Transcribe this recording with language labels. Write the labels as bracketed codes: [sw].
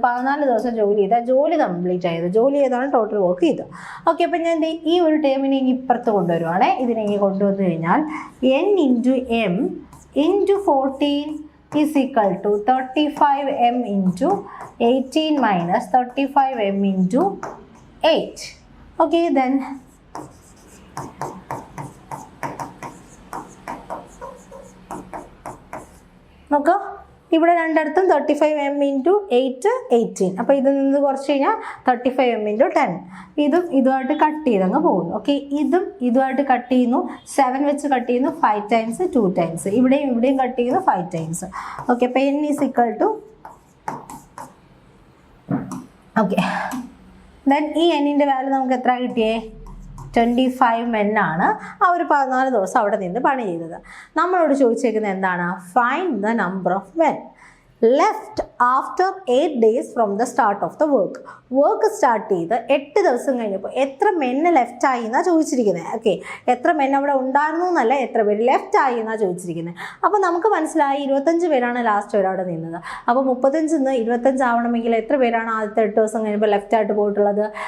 [ml] 14 ദിവസം ജോലി കംപ്ലീറ്റ് ചെയ്തത്. ജോലി ചെയ്താണ് ടോട്ടൽ വർക്ക് ചെയ്തത്. ഓക്കെ, അപ്പം ഞാൻ ഈ ഒരു ടേമിനെ ഇപ്പുറത്ത് കൊണ്ടുവരുവാണേ. ഇതിനെ കൊണ്ടുവന്നു കഴിഞ്ഞാൽ [en] n × m × 14 is equal to 35 m × 18 minus 35 m × 8. [ml] Okay, then നോക്കുക, ഇവിടെ രണ്ടിടത്തും 35 m × 8 18. അപ്പോൾ ഇതിൽ നിന്ന് കുറച്ച് കഴിഞ്ഞാൽ 35 m × 10. ഇതും ഇതുമായിട്ട് കട്ട് ചെയ്തങ്ങ് പോകുന്നു. ഓക്കെ, ഇതും ഇതുമായിട്ട് കട്ട് ചെയ്യുന്നു. 7 വെച്ച് കട്ട് ചെയ്യുന്നു 5 ടൈംസ് 2 ടൈംസ്. ഇവിടെയും ഇവിടെയും കട്ട് ചെയ്യുന്നു 5 ടൈംസ്. ഓക്കെ, അപ്പോൾ n is equal to okay then ഈ എന്നിൻ്റെ വാല്യൂ നമുക്ക് എത്ര കിട്ടിയേ? 25 men ആണ്. ആ ഒരു 14 ദിവസം അവിടെ നിന്ന് പണി ചെയ്തത്. നമ്മളോട് ചോദിച്ചേക്കുന്നത് എന്താണ്? [en] Find the number of men left after 8 days from the start of the work. [ml] Work start ചെയ്ത് 8 ദിവസം കഴിഞ്ഞപ്പോൾ എത്ര മെന്ന് ലെഫ്റ്റ് ആയി എന്നാണ് ചോദിച്ചിരിക്കുന്നത്. ഓക്കെ, എത്ര മെൻ അവിടെ ഉണ്ടായിരുന്നു എന്നല്ല, എത്ര പേര് ലെഫ്റ്റ് ആയി എന്നാണ് ചോദിച്ചിരിക്കുന്നത്. അപ്പോൾ നമുക്ക് മനസ്സിലായി 25 പേരാണ് ലാസ്റ്റ് വരെ അവിടെ നിന്നത്. അപ്പോൾ 35 നിന്ന് 25 ആവണമെങ്കിൽ എത്ര പേരാണ് ആദ്യത്തെ 8 ദിവസം കഴിഞ്ഞപ്പോൾ ലെഫ്റ്റ് ആയിട്ട് പോയിട്ടുള്ളത്?